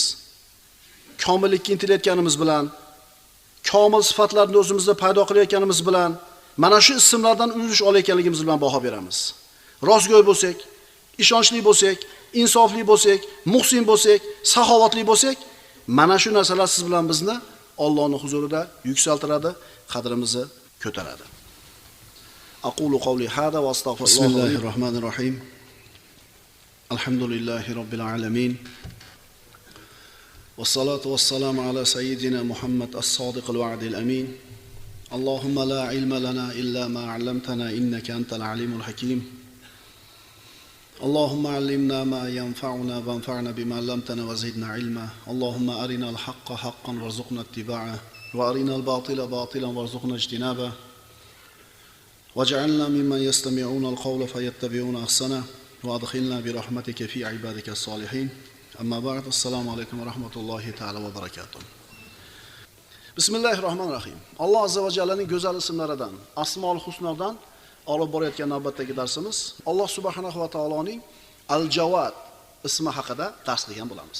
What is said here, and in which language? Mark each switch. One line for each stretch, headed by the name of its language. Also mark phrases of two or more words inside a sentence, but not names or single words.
Uzbek: Komillikka intilayotganimiz bilan, komil sifatlarni o'zimizda paydo qilayotganimiz bilan, mana shu ismlardan ulush olayotganligimiz bilan baho beramiz. Rostgo'y bo'lsak, ishonchli bo'lsak, insofli bo'lsak, muhsin bo'lsak, saxovatli bo'lsak, mana shu narsalar siz bilan bizni Allohning huzurida yuksaltiradi, qadrimizni ko'taradi.
Arabic: أقول قولي هذا وأستغفر الله بسم الله الرحمن الرحيم. الحمد لله رب العالمين. والصلاة والسلام على سيدنا محمد الصادق الوعد الأمين. اللهم لا علم لنا إلا ما علمتنا إنك أنت العليم الحكيم. اللهم علمنا ما ينفعنا وانفعنا بما علمتنا وزدنا علما. اللهم أرنا الحق حقا وارزقنا اتباعه وأرنا الباطل باطلا وارزقنا اجتنابه. واجعلنا ممن يستمعون القول فيتبعون أحسنه وأدخلنا برحمتك في عبادك الصالحين. أما بعد, السلام عليكم ورحمة الله تعالى وبركاته.
Uzbek: Bismillahirrohmanirrohim. Alloh azza va jallaning go'zal ismlaridan, Asmaul Husnodan olib borayotgan navbatdagi darsimiz Alloh subhanahu va taoloning Al-Jawad ismi haqida dars qilgan bo'lamiz.